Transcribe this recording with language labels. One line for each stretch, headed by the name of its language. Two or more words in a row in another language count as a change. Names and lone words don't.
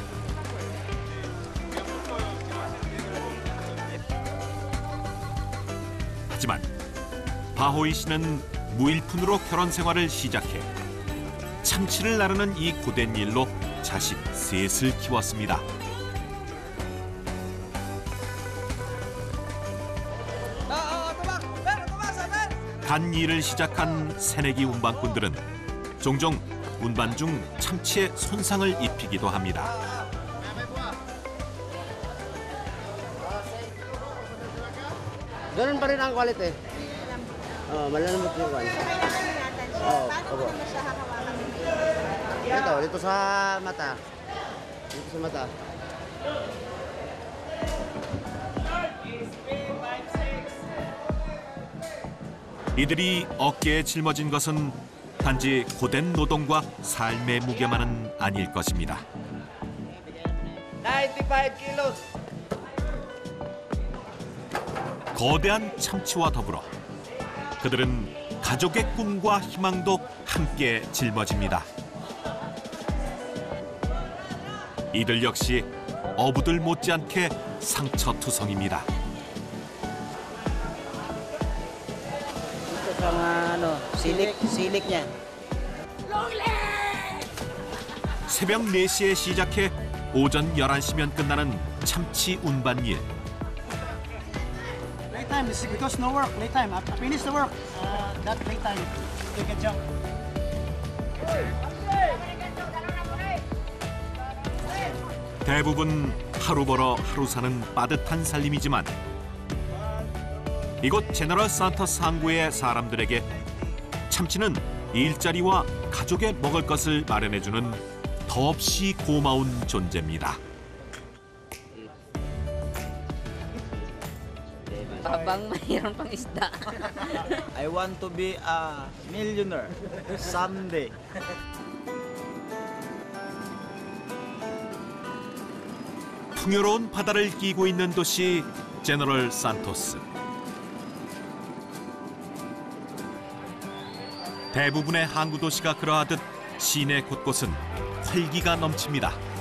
Korean: 하지만 바호이 씨는 무일푼으로 결혼 생활을 시작해 참치를 나르는 이 고된 일로 자식 셋을 키웠습니다. 단 일을 시작한 새내기 운반꾼들은 종종 운반 중 참치에 손상을 입히기도 합니다.
Filipino: Ganun pa rin ang quality. Malalambot yung quality. Opo. Dito sa mata. Dito sa mata.
Korean: 이들이 어깨에 짊어진 것은 단지 고된 노동과 삶의 무게만은 아닐 것입니다. 95 kilos. 거대한 참치와 더불어 그들은 가족의 꿈과 희망도 함께 짊어집니다. 이들 역시 어부들 못지않게 상처투성입니다.
Filipino: Ito sa silik niya.
Korean: 새벽 4시에 시작해 오전 11시면 끝나는 참치 운반일.
English: Playtime is because no work. Playtime. After finish the work, that playtime, you can jump.
Korean: 대부분 하루 벌어 하루 사는 빠듯한 살림이지만 이곳 제너럴 산토스 항구의 사람들에게 참치는 일자리와 가족의 먹을 것을 마련해주는 더없이 고마운 존재입니다.
Filipino: Habang mayroon pang isda.
English: I want to be a millionaire someday.
Korean: 풍요로운 바다를 끼고 있는 도시 제너럴 산토스. 대부분의 항구 도시가 그러하듯 시내 곳곳은 활기가 넘칩니다.